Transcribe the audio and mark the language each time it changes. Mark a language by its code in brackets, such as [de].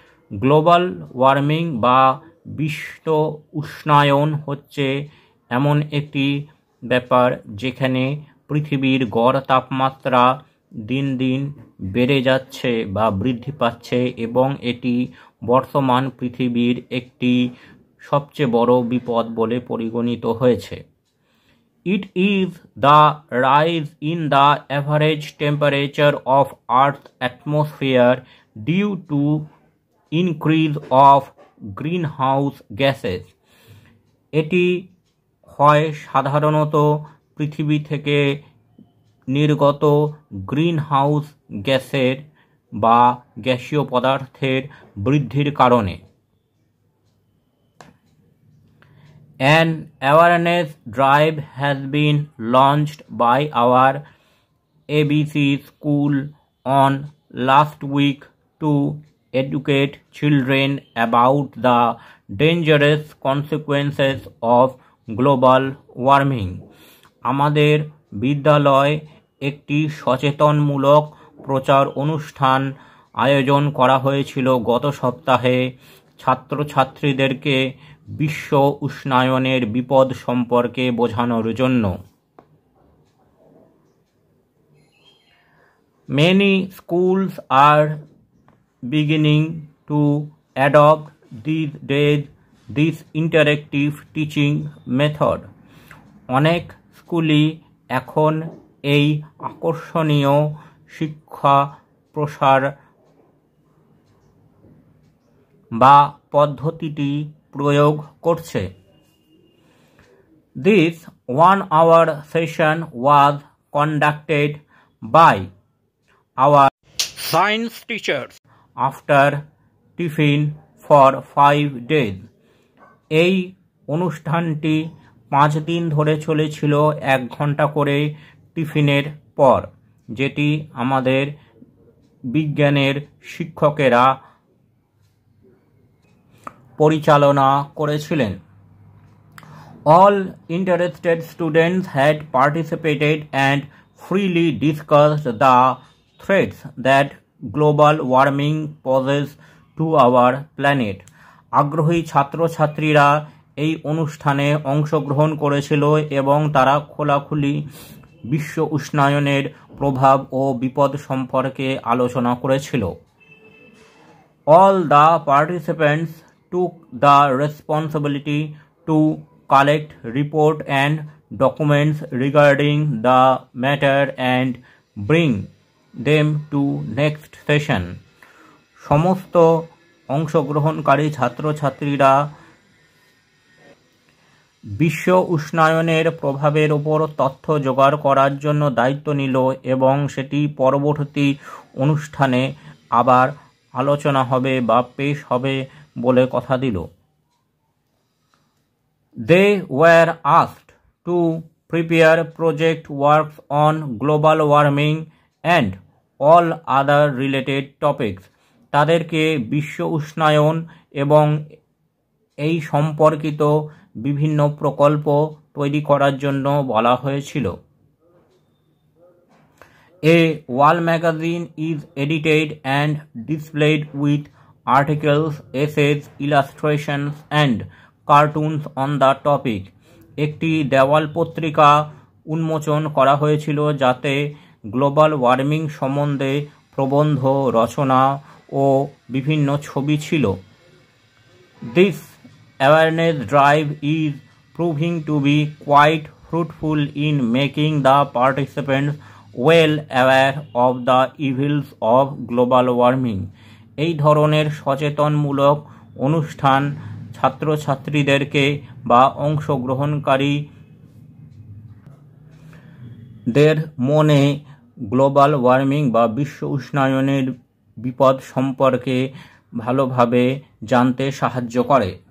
[bn] Global warming বা বিশ্ব উষ্ণায়ন হচ্ছে এমন একটি ব্যাপার যেখানে পৃথিবীর গড় তাপমাত্রা দিন দিন বেড়ে যাচ্ছে বা বৃদ্ধি পাচ্ছে এবং এটি বর্তমান পৃথিবীর একটি সবচেয়ে বড় বিপদ বলে পরিগণিত হয়েছে। [en] It is the rise in the average temperature of Earth's atmosphere due to increase of greenhouse gases. [bn] এটি হয় সাধারণত পৃথিবী থেকে নির্গত গ্রিনহাউস গ্যাসের বা গ্যাসীয় পদার্থের বৃদ্ধির কারণে। [en] An awareness drive has been launched by our ABC school on last week to educate children about the dangerous consequences of global warming. [bn] আমাদের বিদ্যালয় একটি সচেতনমূলক প্রচার অনুষ্ঠান আয়োজন করা হয়েছিল গত সপ্তাহে ছাত্রছাত্রীদেরকে বিশ্ব উষ্ণায়নের বিপদ সম্পর্কে বোঝানোর জন্য। [en] Many schools are beginning to adopt these days this interactive teaching method. [bn] অনেক স্কুলই এখন এই আকর্ষণীয় শিক্ষা প্রসার বা পদ্ধতিটি প্রয়োগ করছে। [en] This 1-hour session was conducted by our Science teachers after tiffin for 5 days. [bn] এই অনুষ্ঠানটি 5 দিন ধরে চলেছিল, 1 ঘন্টা করে টিফিনের পর, যেটি আমাদের বিজ্ঞানের শিক্ষকেরা পরিচালনা করেছিলেন। [en] All interested students had participated and freely discussed the threats that global warming poses to our planet. [bn] আগ্রহী ছাত্রছাত্রীরা এই অনুষ্ঠানে অংশগ্রহণ করেছিল এবং তারা খোলাখুলি বিশ্ব উষ্ণায়নের প্রভাব ও বিপদ সম্পর্কে আলোচনা করেছিল। [en] All the participants took the responsibility to collect report and documents regarding the matter and bring them to next session. [bn] সমস্ত অংশগ্রহণকারী ছাত্রছাত্রীরা বিশ্ব উষ্ণায়নের প্রভাবের উপর তথ্য জোগাড় করার জন্য দায়িত্ব নিল এবং সেটি পরবর্তী অনুষ্ঠানে আবার আলোচনা হবে বা পেশ হবে বলে কথা দিল। [en] They were asked to prepare project works on global warming and all other related topics. [bn] তাদেরকে বিশ্ব উষ্ণায়ন এবং এই সম্পর্কিত বিভিন্ন প্রকল্প তৈরি করার জন্য বলা হয়েছিল। [en] A wall magazine is edited and displayed with articles, essays, illustrations and cartoons on the topic. [bn] একটি দেওয়াল পত্রিকা উন্মোচন করা হয়েছিল যাতে গ্লোবাল ওয়ার্মিং সম্বন্ধে প্রবন্ধ, রচনা ও বিভিন্ন ছবি ছিল। [en] This awareness drive is proving to be quite fruitful in making the participants well aware of the evils of global warming. [bn] এই ধরনের সচেতনমূলক অনুষ্ঠান ছাত্রছাত্রীদেরকে বা অংশগ্রহণকারীদের মনে গ্লোবাল ওয়ার্মিং বা বিশ্ব উষ্ণায়নের বিপদ সম্পর্কে ভালোভাবে জানতে সাহায্য করে।